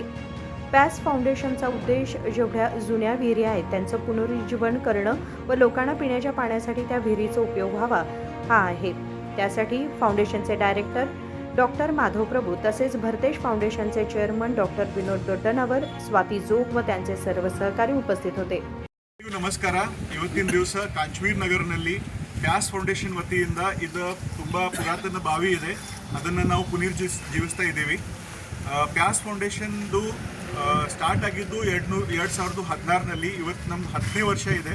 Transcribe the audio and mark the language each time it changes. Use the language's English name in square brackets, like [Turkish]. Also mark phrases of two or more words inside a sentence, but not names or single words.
[Marathi] व्यास फाउंडेशनचा उद्देश जेवढ्या जुन्या विहिरी आहेत त्यांचं पुनरुज्जीवन करणं व लोकांना पिण्याच्या पाण्यासाठी त्या विहिरीचा उपयोग व्हावा हा आहे. त्यासाठी फाउंडेशनचे डायरेक्टर डॉक्टर माधव प्रभू तसेच भरतेश फाउंडेशनचे चेअरमन डॉक्टर विनोद ದೊಡ್ಡನವರ್, स्वाती जोग व त्यांचे सर्व सहकारी उपस्थित होते. [Kannada] ನಮಸ್ಕಾರ. ಇವತ್ತಿನ ದಿವಸ ಕಾಂಚವೀರ್ ನಗರನಲ್ಲಿ ಪ್ಯಾಸ್ ಫೌಂಡೇಶನ್ ವತಿಯಿಂದ ಇದು ತುಂಬ ಪುರಾತನ ಬಾವಿ ಇದೆ, ಅದನ್ನು ನಾವು ಪುನರುಜ್ಜೀವಿಸ್ತಾ ಇದ್ದೀವಿ. ಪ್ಯಾಸ್ ಫೌಂಡೇಶನ್ದು ಸ್ಟಾರ್ಟ್ ಆಗಿದ್ದು 2016ರಲ್ಲಿ. ಇವತ್ತು ನಮ್ಮ 10ನೇ ವರ್ಷ ಇದೆ.